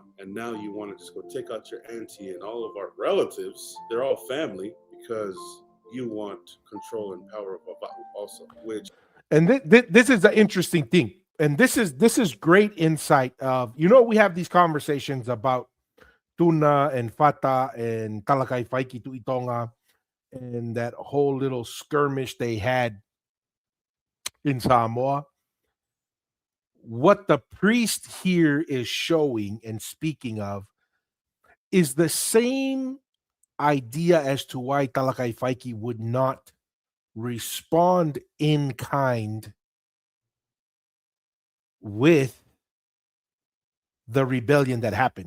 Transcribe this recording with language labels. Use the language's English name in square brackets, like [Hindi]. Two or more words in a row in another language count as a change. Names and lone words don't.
[English] And now you want to just go take out your auntie and all of our relatives, they're all family, because you want control and power of Oahu also, which And this is the interesting thing. And this is great insight of, we have these conversations about tuna and fata and talakai faiki tu itonga and that whole little skirmish they had in Samoa. What the priest here is showing and speaking of is the same idea as to why Talakai Faiki would not respond in kind with the rebellion that happened.